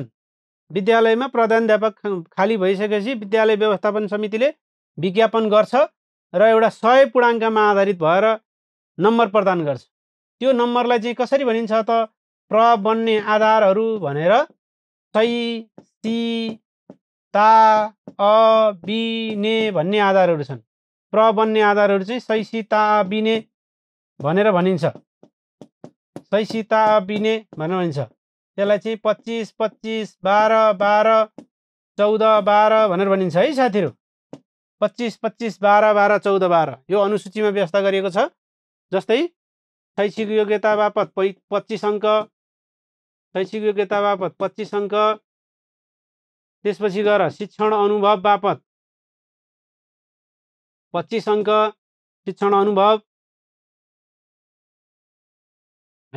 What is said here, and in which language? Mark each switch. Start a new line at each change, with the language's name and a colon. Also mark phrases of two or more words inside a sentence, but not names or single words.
Nepali: विद्यालयमा प्रधानाध्यापक खाली भइसकेपछि विद्यालय व्यवस्थापन समितिले विज्ञापन गर्छ र एउटा 100 पूर्णाङ्कमा आधारित भएर नम्बर प्रदान गर्छ। त्यो नम्बरलाई चाहिँ कसरी भनिन्छ त, प्र बन्ने आधारहरू भनेर सही, सी, ता, अ, बी, ने भन्ने आधारहरू छन्। प्र बन्ने आधारहरू चाहिँ सही, सी, ता, अ, बी, ने भनेर भनिन्छ। सही, सी, ता, अ, बी, ने भनेर भनिन्छ। त्यसलाई चाहिँ 25, 25, 12, 12, 14, 12 भनेर भनिन्छ है साथीहरू। 25, 25, 12, 12, 14, 12 यो अनुसूचीमा व्यवस्था गरिएको छ। जस्तै शैक्षिक योग्यता बापत 25 अङ्क, शैक्षिक योग्यता बापत 25 अङ्क, त्यसपछि गएर शिक्षण अनुभव बापत 25 अङ्क, शिक्षण अनुभव है।